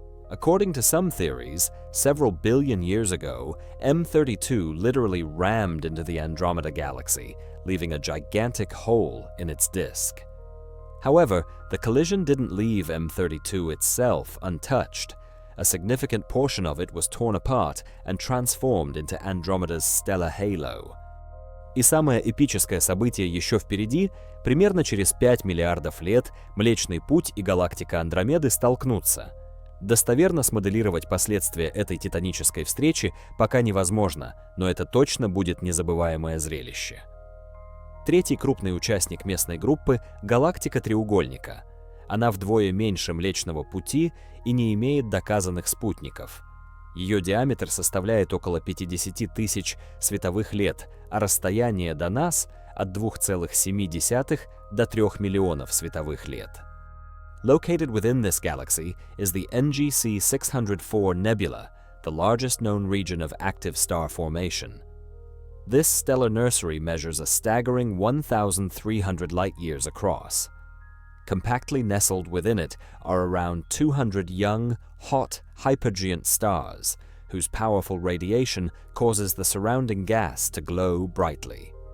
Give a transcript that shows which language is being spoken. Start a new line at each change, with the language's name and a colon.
English: According to some theories, several billion years ago, M32 literally rammed into the Andromeda galaxy, leaving a gigantic hole in its disk. However, the collision didn't leave M32 itself untouched. A significant portion of it was torn apart and transformed into Andromeda's stellar halo.
Russian: И самое эпическое событие еще впереди. Примерно через 5 миллиардов лет Млечный Путь и галактика Андромеды столкнутся. Достоверно смоделировать последствия этой титанической встречи пока невозможно, но это точно будет незабываемое зрелище. Третий крупный участник местной группы – галактика Треугольника. Она вдвое меньше Млечного Пути и не имеет доказанных спутников. Ее диаметр составляет около 50 тысяч световых лет, а расстояние до нас – от 2,7 до 3 миллионов световых лет.
English: Located within this galaxy is the NGC 604 Nebula, the largest known region of active star formation. This stellar nursery measures a staggering 1,300 light-years across. Compactly nestled within it are around 200 young, hot, hypergiant stars, whose powerful radiation causes the surrounding gas to glow brightly.